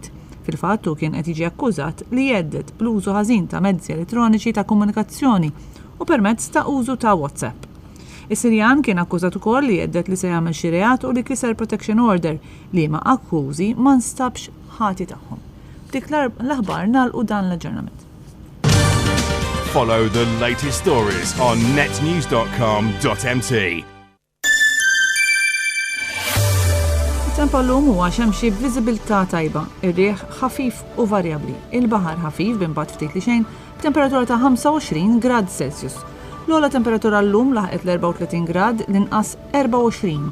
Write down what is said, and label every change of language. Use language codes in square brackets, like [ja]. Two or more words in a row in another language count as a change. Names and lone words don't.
[mt] Fil-fatt hu kien qed jiġi akkużat li jeddet bl-użu ħażin ta' mezzi elettroniċi ta' komunikazzjoni u permezz ta' użu ta' WhatsApp. Is-Sirjan kien akkużat ukoll li jeddet li se jagħmel xi reat u li kiser [en] protection order [mt] li ma' akkużi ma nstabx ħati tagħhom. Dik l-aħbar nagħlqu dan l-aġġornament. [en] Follow the latest stories on netnews.com.mt. [mt] Tempo l-lum huwa xemxi b'viżibilità tajba, ir-riħ ħafif u varjabbli. Il-baħar ħafif b'imbagħad ftit li xejn b'temperatura ta' 25 grad Celsius. L-ogħla temperatura llum laħqet l-34 grad, l-inqas 24.